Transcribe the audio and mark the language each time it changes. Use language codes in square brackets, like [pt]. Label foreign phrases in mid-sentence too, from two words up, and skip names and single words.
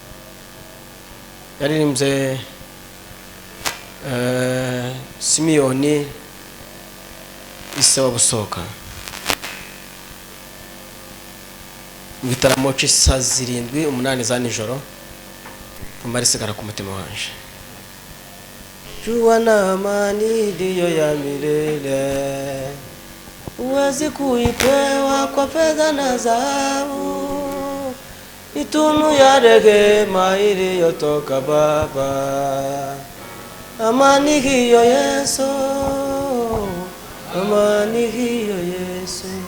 [rn] Yaririmbye Simiyoni Isa Busoka. Igitaramo c'isa 7-8 za nijoro umari sigara ku mutima wanje. [sw] Juwana amani ndiyo ya milele, uwezi kuipewa kwa fedha na dhahabu, ni tunu ya rehema iliyotoka Baba. Amani hiyo Yesu, amani hiyo Yesu.